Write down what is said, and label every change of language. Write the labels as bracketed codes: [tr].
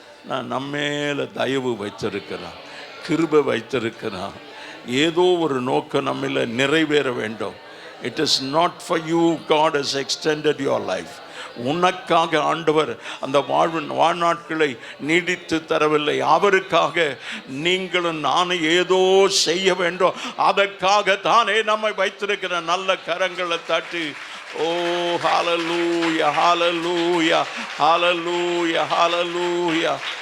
[ta] நான் நம்மேல தயவு வைத்திருக்கிறான், கிருபை வைத்திருக்கிறான். ஏதோ ஒரு நோக்கம் நம்மள நிறைவேற வேண்டும். [en] It is not for you God has extended your life. [ta] உனக்காக ஆண்டவர் அந்த வாழ்நாட்களை நீடித்து தரவில்லை. அவருக்காக நீங்களும் நானும் ஏதோ செய்ய வேண்டும். அதற்காக தானே நம்மை வைத்திருக்கிற. நல்ல கரங்களை தட்டி ஓ ஹalleluya ஹalleluya ஹalleluya ஹalleluya.